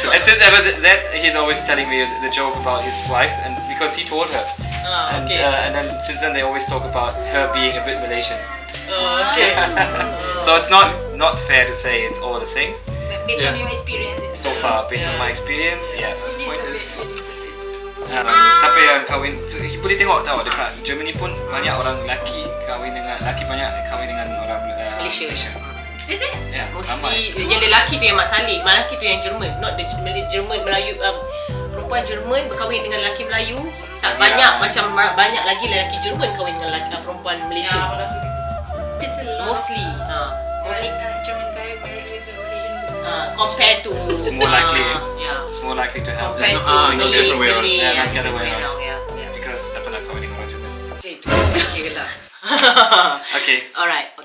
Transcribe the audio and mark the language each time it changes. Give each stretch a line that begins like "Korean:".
English: And since ever that, he's always telling me the joke about his wife, and because he told her. Okay. And then since then they always talk about her being a bit Malaysian. Okay. So it's not fair to say it's all the same. But based on your experience. So far, based on my experience, yes. It is a bit.
Malay: Siapa yang kahwin, boleh tengok tahu dekat Germany pun banyak orang lelaki banyak kahwin dengan orang Malaysia.
English: Is it? Yeah,
Malay: Mostly yang lelaki tu yang Mak Saleh, lelaki tu yang Jerman,
English: not the Jerman Melayu.
Malay: Perempuan Jerman berkahwin dengan lelaki Melayu tak banyak macam banyak lagi lelaki Jerman kahwin dengan perempuan Malaysia.
English: There's a lot. Mostly. German guy married with a Malaysian. Compared to It's more likely. Yeah. It's more likely to happen Compared to it's the other way around. Malay, Yeah, not the other way around. Yeah.
Malay: because tak pernah kahwin dengan orang Jerman.
English: Okay lah. Okay. Alright, okay.